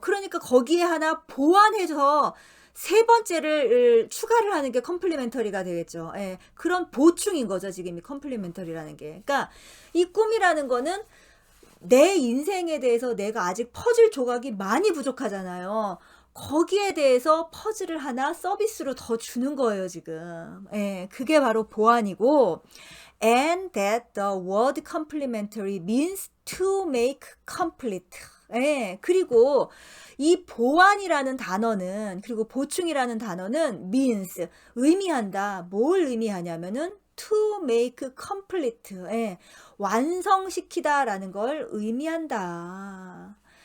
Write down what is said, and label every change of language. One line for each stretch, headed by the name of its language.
Korean: 그러니까 거기에 하나 보완해서 세 번째를 추가를 하는 게 컴플리멘터리가 되겠죠. 예, 그런 보충인 거죠, 지금 이 컴플리멘터리라는 게. 그러니까 이 꿈이라는 거는 내 인생에 대해서 내가 아직 퍼즐 조각이 많이 부족하잖아요. 거기에 대해서 퍼즐을 하나 서비스로 더 주는 거예요, 지금. 예, 그게 바로 보완이고,
English: and that the word complementary means to make complete.
Korean: 예, 그리고 이 보완이라는 단어는, 그리고 보충이라는 단어는
English: means,
Korean: 의미한다. 뭘 의미하냐면은
English: to make complete.
Korean: 예, 완성시키다라는 걸 의미한다.